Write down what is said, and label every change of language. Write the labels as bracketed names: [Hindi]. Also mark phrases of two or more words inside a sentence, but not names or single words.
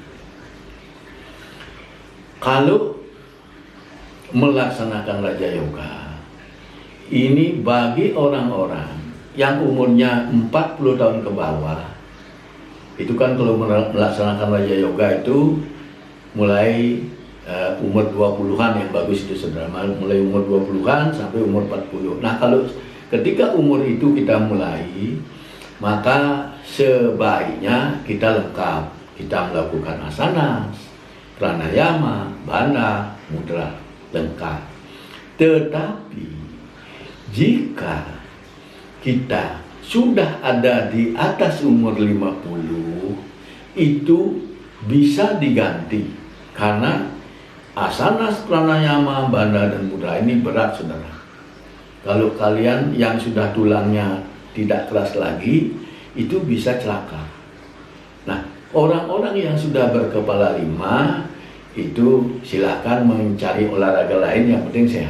[Indonesian] Kalau melaksanakan Raja Yoga ini bagi orang-orang yang umurnya 40 tahun ke bawah, itu kan kalau melaksanakan Raja Yoga itu mulai umur 20-an yang bagus itu saudara, mulai umur 20-an sampai umur 40. Nah, kalau ketika umur itu kita mulai, maka sebaiknya kita lengkap. Kita melakukan asana, pranayama, bandha, mudra, lengkap. Tetapi jika kita sudah ada di atas umur 50, itu bisa diganti. Karena asanas, pranayama, bandha, dan mudra ini berat saudara. Kalau kalian yang sudah tulangnya tidak keras lagi, itu bisa celaka. Nah, orang-orang yang sudah berkepala 5, itu silakan mencari olahraga lain yang penting sehat.